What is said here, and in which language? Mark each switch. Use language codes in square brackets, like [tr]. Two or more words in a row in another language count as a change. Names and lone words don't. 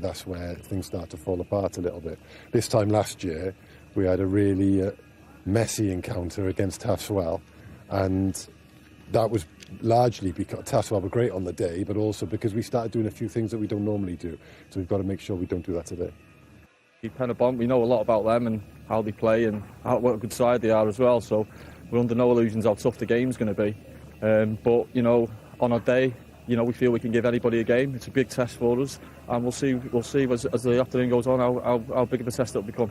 [en] That's where things start to fall apart a little bit. This time last year, we had a really messy encounter against Holywell, and that was largely because Holywell were great on the day, but also because we started doing a few things that we don't normally do. So we've got to make sure we don't do that today. Pen-y-bont, we know a lot about them and how they play and what a good side they are as well. So we're under no illusions how tough the game's going to be. But you know, on a day, you know, we feel we can give anybody a game. It's a big test for us, and we'll see as the afternoon goes on how big of a test it'll become.